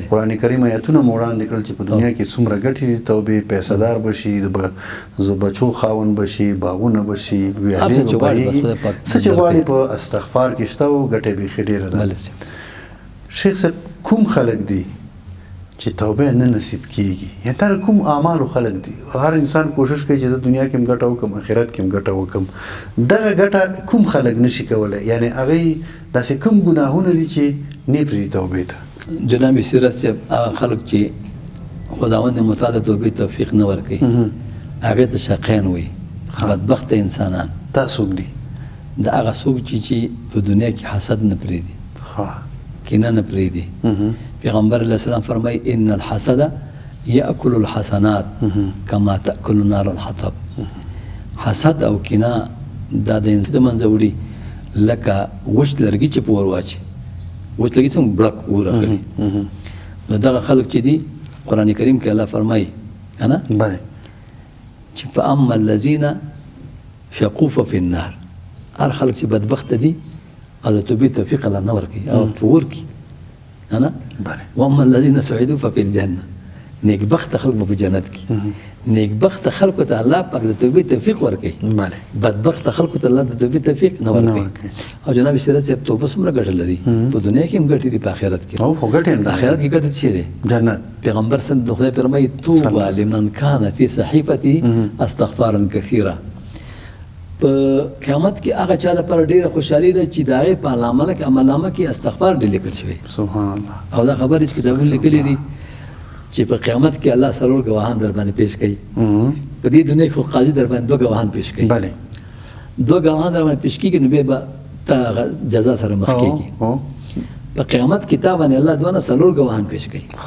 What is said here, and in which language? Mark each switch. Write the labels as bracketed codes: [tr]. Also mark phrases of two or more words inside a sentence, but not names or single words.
[ps] قرآن کریم آیتونه مو وړاندې کړل چې په دنیا کې څومره ګټې دي توبې پیسهدار بشي د بچو خاوند بشي باغونه بشي ویالې به بهیږي څه چې غواړي په استغفار کې شته او ګټې بیخي ډېره ده شیخ صاحب کوم خلک دي چې توبه نه نصیب کیږي یا تر کوم اعمالو خلک دي هر انسان کوشش کوي چې د دنیا کې هم ګټه وکړم آخرت کې هم ګټه وکړم دغه ګټه کوم خلک نشي کولی یعنی هغې داسې کوم ګناهونه دي چې نه پرېږدي توبې ته جناب سیرت صاحب هغه خلک چې خداوند متعال د توبې توفیق نه ورکوي هغې ته شقیان وایي بدبخته انسانان دا څوک دي د هغه څوک چې په دنیا کې حسد نه پرېږدي کینه نه پرېږدي پیغمبر [ar] علیه السلام [ps] فرمایي [ar] ان الحسد یاکل الحسنات کما تاکل النار الحطب [ps] حسد او کینه دا د انسان د منځه وړي لکه وچ لرګي چې په اور واچي وچ لرګي څنګه بړک اور اخلي نو دغه خلک چې دي قرآن کریم کې الله فرمایي نه چې [ar] فاما الذین شقوا ففي النار [ps] هر خلک چې بدبخته دي او د توبې توفیق الله نه ورکوي او په اور کې انا [ar] واما الذين سعدوا ففي الجنه [ps] نیکبخت خلق په جنت کې نیکبخت خلق ته الله پاک د توبې توفیق ورکوي بدبخت خلق ته الله د توبې توفیق نه ورکوي او جناب سیرت صاحب توبه څومره ګټه لري په دنیا کې هم ګټې دي په آخرت کې او ګټې هم آخرت کې ګټه څه دي جنت پیغمبر [ar] صلی الله علیه وسلم [ps] فرمایي توبه [ar] لمن كان في صحيفته استغفارا كثيرا [ps] په قیامت کې هغه چا لپاره ډېره خوشحالي ده چې د هغې په علامه کې عملنامه کې استغفار ډېر لیکل شوی [ar] سبحان الله [ps] او دا خبرې چې کتابونه لیکلي دي چې په قیامت کې الله څلور ګواهان در باندې پیش کوي په دې دنیا کې خو قاضي در باندې 2 ګواهان پیش کوي 2 ګواهان در باندې پیش کېږي نو بیا به تا جزا سره مخ کېږي په قیامت کې تا باندې الله دونه څلور ګواهان پیش کوي